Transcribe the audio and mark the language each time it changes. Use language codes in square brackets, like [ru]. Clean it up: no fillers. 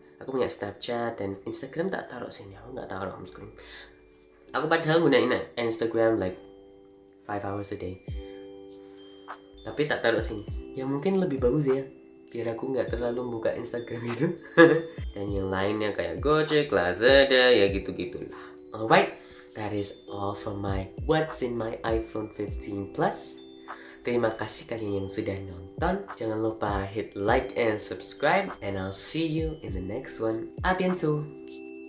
[id] Aku punya Snapchat dan Instagram tak taruh sini. Aku nggak taruh home screen. Aku padahal gunain Instagram [en] like 5 hours a day, [id] tapi tak taruh sini. Ya mungkin lebih bagus ya, biar aku nggak terlalu buka Instagram itu. Dan yang lainnya kayak Gojek, Lazada, ya gitu-gitulah. [en] Alright, that is all from my what's in my iPhone 15 Plus. [id] Terima kasih kalian yang sudah nonton. Jangan lupa [en] hit like and subscribe. And I'll see you in the next one. [fr] A bientôt!